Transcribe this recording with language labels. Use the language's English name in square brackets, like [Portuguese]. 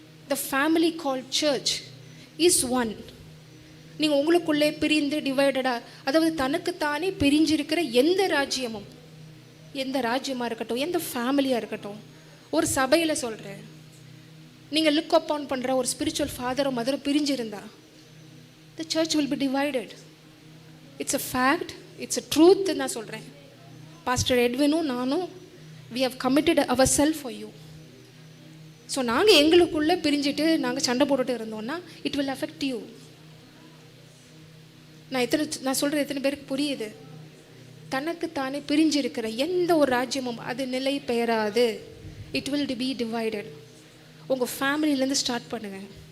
[English] The family called church is one. [Tamil] நீங்கள் உங்களுக்குள்ளே பிரிந்து டிவைடடாக, அதாவது தனக்குத்தானே பிரிஞ்சிருக்கிற எந்த ராஜ்யமும், எந்த ராஜ்யமாக இருக்கட்டும், எந்த ஃபேமிலியாக இருக்கட்டும், ஒரு சபையில் சொல்கிறேன், நீங்கள் லுக் அப்பான் பண்ணுற ஒரு spiritual ஃபாதரோ மதரோ பிரிஞ்சிருந்தா [English] The church will be divided. It's a fact, it's a truth. [Tamil] நான் சொல்கிறேன், பாஸ்டர் எட்வினும் நானும் [English] we have committed ourselves for you. [Tamil] So நாங்கள் எங்களுக்குள்ளே பிரிஞ்சுட்டு நாங்கள் சண்டை போட்டுட்டு இருந்தோம்னா [English] It will affect you. [Tamil] நான் சொல்கிறது எத்தனை பேருக்கு புரியுது? தனக்குத்தானே பிரிஞ்சிருக்கிற எந்த ஒரு ராஜ்யமும் அது நிலை பெயராது. [English] It will be divided. [Tamil] உங்கள் ஃபேமிலியிலேருந்து ஸ்டார்ட் பண்ணுங்கள்.